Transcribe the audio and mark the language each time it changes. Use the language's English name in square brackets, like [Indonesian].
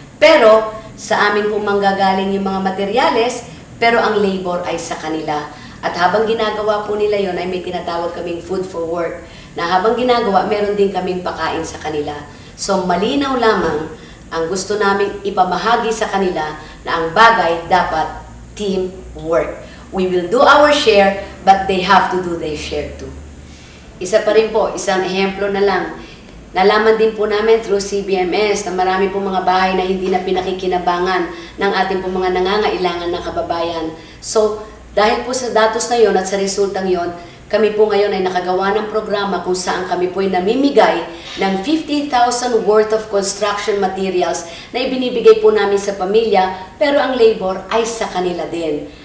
[Filipino] Pero, sa amin po manggagaling yung mga materyales, pero ang labor ay sa kanila. At habang ginagawa po nila yon ay may tinatawag kaming food for work, na habang ginagawa, meron din kaming pakain sa kanila. So, malinaw lamang ang gusto naming ipamahagi sa kanila na ang bagay dapat teamwork. [English] We will do our share, but they have to do their share too. [Filipino] Isa pa rin po, isang ehemplo na lang. Nalaman din po namin [English] through CBMS [Filipino] na marami po mga bahay na hindi na pinakikinabangan ng ating po mga nangangailangan na kababayan. So, dahil po sa datos na yon at sa resultang yon, kami po ngayon ay nakagawa ng programa kung saan kami po ay namimigay ng 50,000 [English] worth of construction materials [Filipino] na ibinibigay po namin sa pamilya, pero ang labor ay sa kanila din.